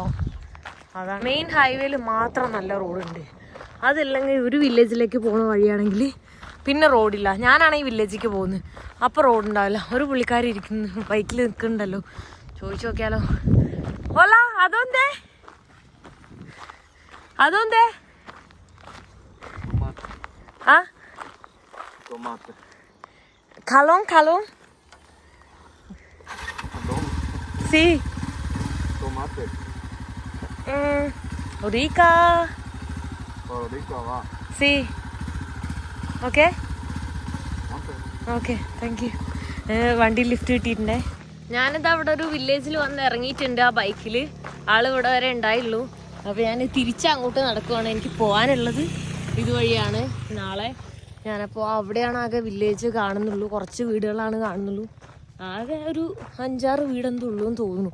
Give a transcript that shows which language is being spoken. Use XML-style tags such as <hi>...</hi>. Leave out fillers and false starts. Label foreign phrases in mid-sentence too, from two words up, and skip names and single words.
<ml>അതാണ് മെയിൻ ഹൈവേയിൽ മാത്രം നല്ല റോഡുണ്ട്. അതല്ലെങ്കിൽ ഒരു വില്ലേജിലേക്ക് പോകുന്ന വഴിയാണെങ്കിൽ പിന്നെ റോഡില്ല. ഞാനാണെങ്കിൽ വില്ലേജിലേക്ക് പോകുന്നത്, അപ്പോൾ റോഡുണ്ടാവില്ല. ഒരു പുള്ളിക്കാരി ഇരിക്കുന്നു, ബൈക്കിൽ നിൽക്കുന്നുണ്ടല്ലോ. ചോദിച്ചു നോക്കിയാലോ. ഓല അതൊന്തേ Calon.</ml> <es>Sí. Tomate. Rica. Rica va. Sí.</es> <en>Okay. Okay, thank you.</en> <ml>വണ്ടി ലിഫ്റ്റ് കിട്ടിയിട്ടുണ്ടേ. ഞാനിതാ ഇവിടെ ഒരു വില്ലേജിൽ വന്ന് ഇറങ്ങിയിട്ടുണ്ട് ആ ബൈക്കിൽ. ആള് ഇവിടെ വരെ ഉണ്ടായുള്ളൂ. അപ്പോൾ ഞാൻ തിരിച്ചങ്ങോട്ട് നടക്കുവാണ്. എനിക്ക് പോകാനുള്ളത് ഇതുവഴിയാണ്. നാളെ ഞാനപ്പോൾ അവിടെയാണ് ആകെ വില്ലേജ് കാണുന്നുള്ളൂ. കുറച്ച് വീടുകളാണ് കാണുന്നുള്ളൂ. ആകെ ഒരു 5-6 വീടെന്തോ ഉള്ളൂ എന്ന് തോന്നുന്നു.</ml>